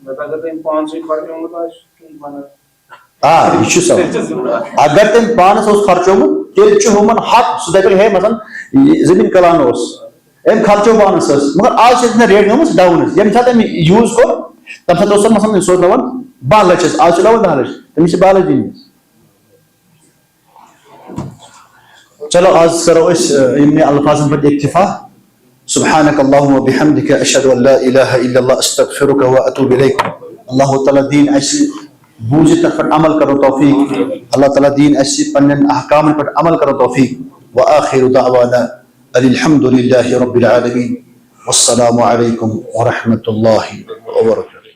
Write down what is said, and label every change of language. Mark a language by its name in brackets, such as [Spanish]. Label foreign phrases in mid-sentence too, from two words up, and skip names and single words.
[Kashmiri] آ یہِ چھُ سوال اگر تٔمۍ پانس اوس خرچومُت تیٚلہِ چھُ ہُمن حق سُہ دپہِ ہے مثلاً زٔمیٖن کلان اوس أمۍ خرچو پانس حظ مگر آز چھِ اتھ ریٹ گٔمٕژ ڈاوُن حظ ییٚمہِ ساتہٕ أمۍ یوٗز کوٚر تمہِ ساتہٕ اوس مثلاً سُہ اوس دپان 12 لچھ حظ آز چھُ دپان 10 لچھ تٔمِس چھِ 12 لچھ دِنۍ حظ چلو آز کرو أسۍ یِمنٕے الفاظن پٮ۪ٹھ اکتفا [Arabic] سبحانك اللهم وبحمدك اشهد ان لا اله الا الله استغفرك واتوب اليك [Kashmiri] اللہ تعالیٰ دین اسہِ بوٗزِتھ تتھ پٮ۪ٹھ عمل کرو توفیق اللہ تعالیٰ دین اسہِ پننٮ۪ن احکامن پٮ۪ٹھ عمل کرو توفیق [Arabic] واخر دعوانا ان الحمد لله رب العالمين والسلام عليكم ورحمة الله وبركاته.